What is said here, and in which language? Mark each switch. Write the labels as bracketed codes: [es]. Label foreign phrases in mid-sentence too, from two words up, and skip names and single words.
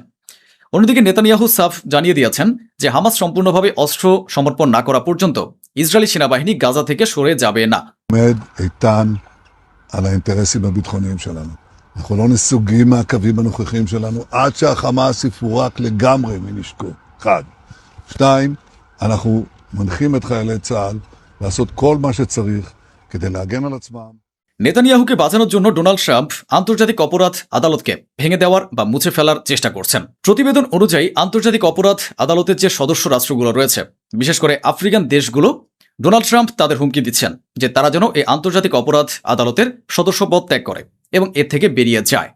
[bn] অন্যদিকে নেতানিয়াহু সাফ জানিয়ে দিয়েছেন যে হামাস সম্পূর্ণভাবে অস্ত্র সমর্পণ না করা পর্যন্ত ইসরায়েলি সেনাবাহিনী গাজা থেকে সরে যাবে না। [he] עומד איתן על האינטרסים הביטחוניים שלנו. אנחנו לא נסוגים מהקווים הנוכחיים שלנו עד שהחמאס יפורק לגמרי מנשקו. 1. 2. אנחנו מנחים את חיילי צה"ל לעשות כל מה שצריך כדי להגן על עצמם. [bn] নেতানিয়াহুকে বাঁচানোর জন্য ডোনাল্ড ট্রাম্প আন্তর্জাতিক অপরাধ আদালতকে ভেঙে দেওয়ার বা মুছে ফেলার চেষ্টা করছেন। প্রতিবেদন অনুযায়ী আন্তর্জাতিক অপরাধ আদালতের যে সদস্য রাষ্ট্রগুলো রয়েছে, বিশেষ করে আফ্রিকান দেশগুলো, ডোনাল্ড ট্রাম্প তাদের হুমকি দিচ্ছেন যে তারা যেন এই আন্তর্জাতিক অপরাধ আদালতের সদস্যপদ ত্যাগ করে এবং এর থেকে বেরিয়ে যায়।